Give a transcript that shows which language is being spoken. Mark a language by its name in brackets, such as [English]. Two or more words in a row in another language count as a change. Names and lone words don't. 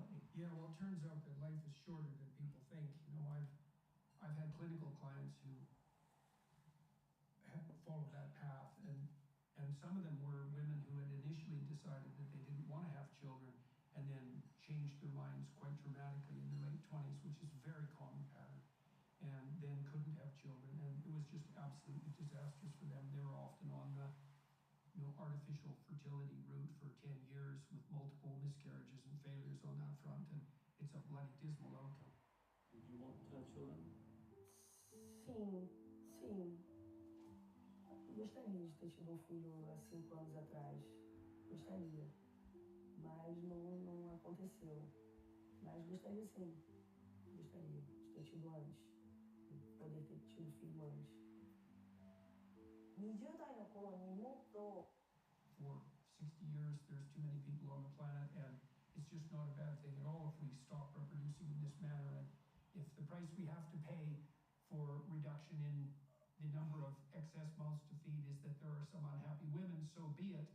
[English] Yeah, well, it turns out that life is shorter than people think. You know, I've had clinical clients who have followed that path, and some of them were women who had initially decided that they didn't want to have children, and then changed their minds quite dramatically in their late 20s, which is a very common pattern, and then couldn't have children, and it was just absolutely disastrous for them. They were often on the artificial fertility route for 10 years with multiple miscarriages and failures on that front, and it's a bloody dismal outcome. Do you want to have children? [Portuguese] Sim. Gostaria de ter tido um filho há 5 anos atrás. Gostaria. Mas não aconteceu. Mas gostaria sim. Gostaria de ter tido antes. Poder ter tido filho antes. [Japanese] 20 代の頃にもっと [English] For 60 years, there's too many people on the planet, and it's just not a bad thing at all if we stop reproducing in this manner. And if the price we have to pay for reduction in the number of excess mouths to feed is that there are some unhappy women, so be it.